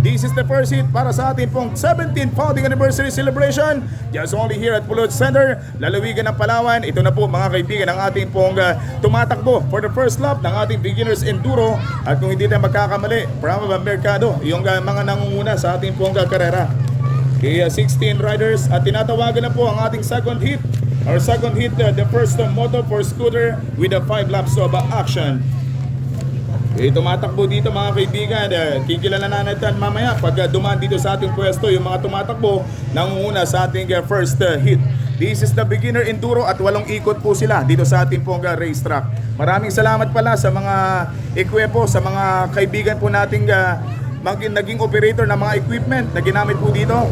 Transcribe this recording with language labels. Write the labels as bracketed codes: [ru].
[en] This is the first hit [tl] para sa ating pong [en] 17th founding anniversary celebration. Just only here at Pulot Center, [tl] lalawigan ng Palawan. Ito na po mga kaibigan ang ating pong tumatakbo for the first lap ng ating beginners enduro. At kung hindi tayo magkakamali, from Mercado, yung mga nangunguna sa ating pong karera. Kaya 16 riders at tinatawagan na po ang ating second hit. [en] Our second hit, the first moto for scooter with a 5 laps of action. [tl] Tumatakbo dito mga kaibigan. Kikilala na natin mamaya pag dumaan dito sa ating pwesto yung mga tumatakbo nangunguna sa ating first hit. [en] This is the beginner enduro [tl] at 8 ikot po sila dito sa ating pong racetrack. Maraming salamat pala sa mga ekwipo, sa mga kaibigan po nating naging operator ng mga equipment na ginamit po dito.